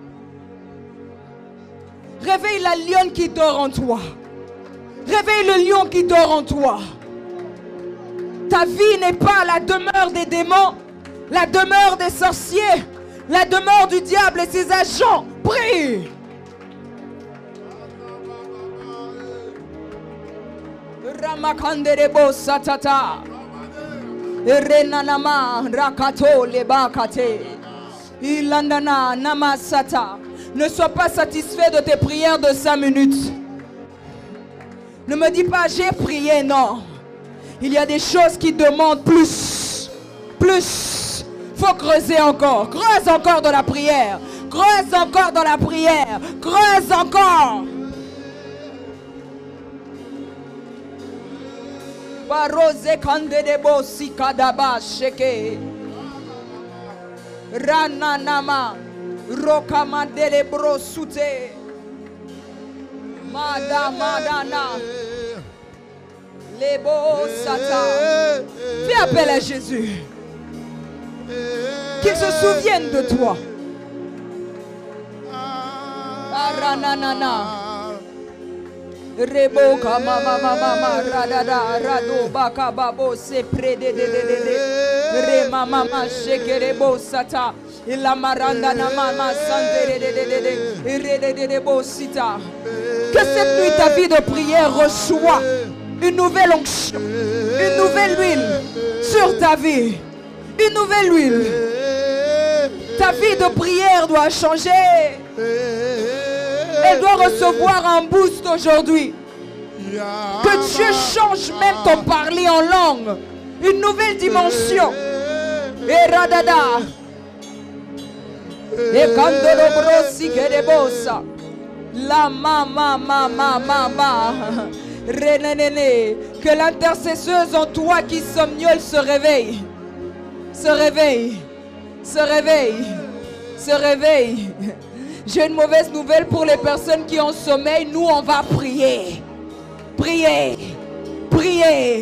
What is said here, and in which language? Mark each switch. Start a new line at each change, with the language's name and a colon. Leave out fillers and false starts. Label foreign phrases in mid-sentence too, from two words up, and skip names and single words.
French: Réveille la lionne qui dort en toi. Réveille le lion qui dort en toi. Ta vie n'est pas la demeure des démons, la demeure des sorciers, la demeure du diable et ses agents. Prie. Ramakanderebo satata. Renanama rakato lebakate. Ilandana namasata. Ne sois pas satisfait de tes prières de 5 minutes. Ne me dis pas j'ai prié, non. Il y a des choses qui demandent plus. Plus. Faut creuser encore. Creuse encore dans la prière. Creuse encore dans la prière. Creuse encore. Barose kandedebo sikadaba sheke. Rananama rokamadele brosute. Madana lebo sata. Fais appel à Jésus. Qu'il se souvienne de toi. Rananana. Rebo kama mama radada rado baka babo se prede de re mama shekerebo sata ila maranda na mama santere de bosita. Que cette nuit ta vie de prière reçoit une nouvelle onction, une nouvelle huile sur ta vie, une nouvelle huile. Ta vie de prière doit changer. Elle doit recevoir un boost aujourd'hui. Que Dieu change même ton parler en langue. Une nouvelle dimension. Et radada. Et kandolo brosi kerebosa. La mama. Renenene. Que l'intercesseuse en toi qui somnole se réveille. Se réveille. Se réveille. Se réveille. J'ai une mauvaise nouvelle pour les personnes qui ont sommeil. Nous, on va prier. Prier. Prier.